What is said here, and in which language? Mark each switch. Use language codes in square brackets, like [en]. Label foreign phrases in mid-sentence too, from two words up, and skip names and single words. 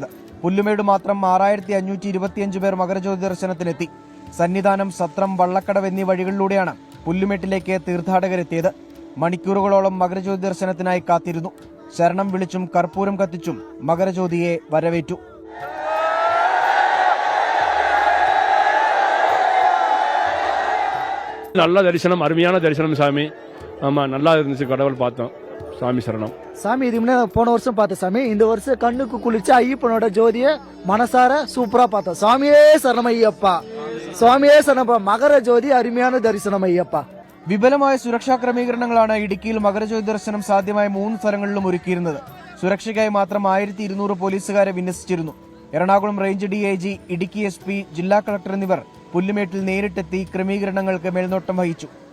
[ml] പുല്ലുമേട് മാത്രം 6,525 പേർ മകരജ്യോതി ദർശനത്തിനെത്തി. സന്നിധാനം, സത്രം, വള്ളക്കടവ് എന്നീ വഴികളിലൂടെയാണ് പുല്ലുമേട്ടിലേക്ക് തീർത്ഥാടകരെത്തിയത്. മണിക്കൂറുകളോളം മകരജ്യോതി ദർശനത്തിനായി കാത്തിരുന്നു. ശരണം വിളിച്ചും കർപ്പൂരം കത്തിച്ചും മകരജ്യോതിയെ വരവേറ്റു. [ta] நல்ல தரிசனம், அருமையான தரிசனம் சாமி. ஆமாம், நல்லா இருந்துச்சு, கடவுள் பார்த்தோம். சாமி சரணம். சாமி இது முன்னே போன வருஷம் பார்த்தேன் சாமி. இந்த வருஷம் கண்ணுக்கு குளிச்சு ஐயப்பனோட ஜோதியை மனசார சூப்பரா பார்த்தோம். சுவாமியே சரணம் ஐயப்பா, சுவாமியே சரணப்பா. மகர ஜோதி அருமையான தரிசனம் ஐயப்பா. [ml] വിപുലമായ സുരക്ഷാ ക്രമീകരണങ്ങളാണ് ഇടുക്കിയിൽ മകരജ്യോതി ദർശനം സാധ്യമായ 3 സ്ഥലങ്ങളിലും ഒരുക്കിയിരുന്നത്. സുരക്ഷയ്ക്കായി മാത്രം 1200 പോലീസുകാരെ വിന്യസിച്ചിരുന്നു. എറണാകുളം റേഞ്ച് DIG, ഇടുക്കി SP, ജില്ലാ കളക്ടർ എന്നിവർ പുല്ലുമേട്ടിൽ നേരിട്ടെത്തി ക്രമീകരണങ്ങൾക്ക് മേൽനോട്ടം വഹിച്ചു.